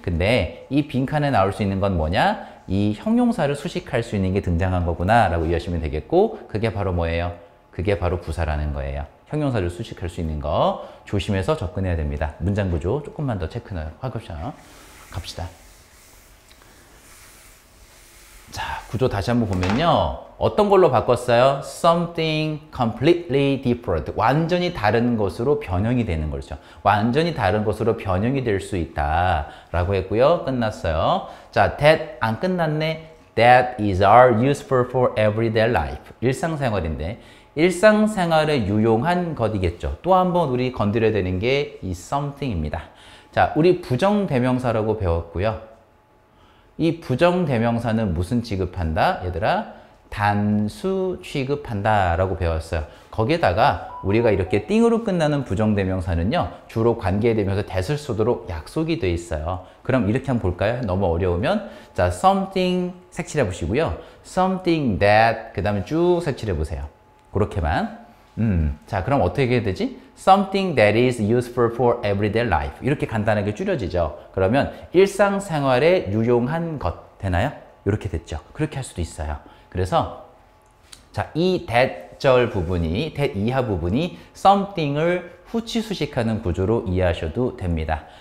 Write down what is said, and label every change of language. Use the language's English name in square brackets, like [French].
[Korean] 근데 이 빈칸에 나올 수 있는 건 뭐냐? 이 형용사를 수식할 수 있는 게 등장한 거구나 라고 이해하시면 되겠고 그게 바로 뭐예요? 그게 바로 부사라는 거예요. 형용사를 수식할 수 있는 거 조심해서 접근해야 됩니다. 문장 구조 조금만 더 체크하고 갑시다. 자, 구조 다시 한번 보면요. 어떤 걸로 바꿨어요? [English] Something completely different. [Korean] 완전히 다른 것으로 변형이 되는 거죠. 완전히 다른 것으로 변형이 될 수 있다. 라고 했고요. 끝났어요. 자, that 안 끝났네. [English] That is are useful for everyday life. [Korean] 일상생활인데 일상생활에 유용한 것이겠죠. 또 한 번 우리 건드려야 되는 게 이 something입니다. 자, 우리 부정대명사라고 배웠고요. 이 부정대명사는 무슨 취급한다? 얘들아, 단수 취급한다 라고 배웠어요. 거기에다가 우리가 이렇게 띵으로 끝나는 부정대명사는요, 주로 관계대명사 that을 쓰도록 약속이 돼 있어요. 그럼 이렇게 한번 볼까요? 너무 어려우면. 자, something 색칠해 보시고요. something that, 그 다음에 쭉 색칠해 보세요. 그렇게만. 자, 그럼 어떻게 해야 되지? [English] Something that is useful for everyday life. [Korean] 이렇게 간단하게 줄여지죠. 그러면 일상생활에 유용한 것 되나요? 이렇게 됐죠. 그렇게 할 수도 있어요. 그래서 자, 이 that절 부분이, that 이하 부분이 something을 후치 수식하는 구조로 이해하셔도 됩니다.